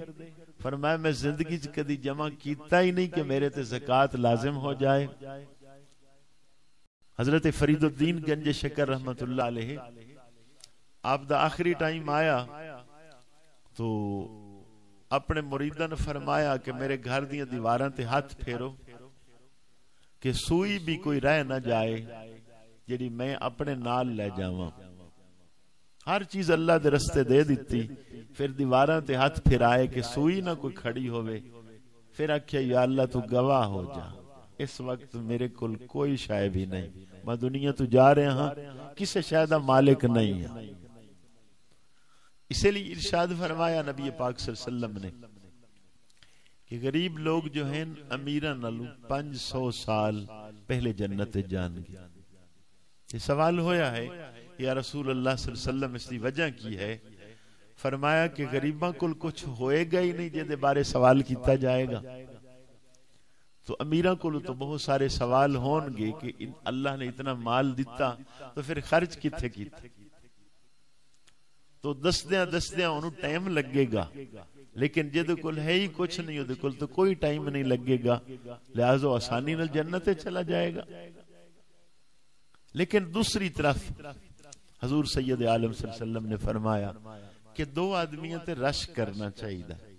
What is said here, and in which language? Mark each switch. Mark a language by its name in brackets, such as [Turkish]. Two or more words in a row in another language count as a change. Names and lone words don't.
[Punjabi] فرمایا میں زندگی کدی جمع کیتا ہی نہیں کہ میرے تے زکات لازم ہو جائے. حضرت فرید الدین گنج شکر [Arabic] رحمت اللہ علیہ, [Punjabi] آپ دا آخری ٹائم آیا تو اپنے مریدان فرمایا کہ میرے گھر دیاں دیواراں تے ہاتھ پھیرو کہ سوئی بھی کوئی رہ نہ جائے جیڑی میں اپنے نال لے جاواں. ہر چیز اللہ دے رستے دے دیتی، پھر دیواراں تے ہاتھ پھرائے کہ سوئی نہ کوئی کھڑی ہوئے، پھر آکھیا یا اللہ تو گواہ ہو جا، اس وقت میرے کل کوئی شے بھی نہیں، میں دنیا تو جا رہے ہاں، کسے شے دا مالک نہیں ہے۔ [Urdu] اسی لیے ارشاد فرمایا نبی پاک [Arabic] صلی اللہ علیہ وسلم [Urdu] نے کہ غریب لوگ جو ہیں [Punjabi] امیراں نالوں 500 سال پہلے جنت جان گے۔ [Urdu] یہ سوال ہویا ہے [Arabic] یا رسول اللہ صلی اللہ علیہ وسلم [Urdu] اس کی وجہ کی ہے؟ [Punjabi] فرمایا کہ غریباں کل کچھ ہوئے گا ہی نہیں جے بارے سوال کیتا جائے گا، تو امیراں کل تو بہت سارے سوال ہون گے کہ اللہ نے اتنا مال دیتا تو پھر خرچ کتھے کیتا، تو دسدیاں انہوں ٹائم لگے گا، لیکن جے کل ہے ہی کچھ نہیں، وہ کل تو کوئی ٹائم نہیں لگے گا، لہذا آسانی نال جنت چلا جائے گا۔ [Urdu] لیکن دوسری طرف حضور سید عالم [Arabic] صلی اللہ علیہ وسلم [Urdu] نے فرمایا کہ 2 آدمیاں تے رش کرنا چاہیے۔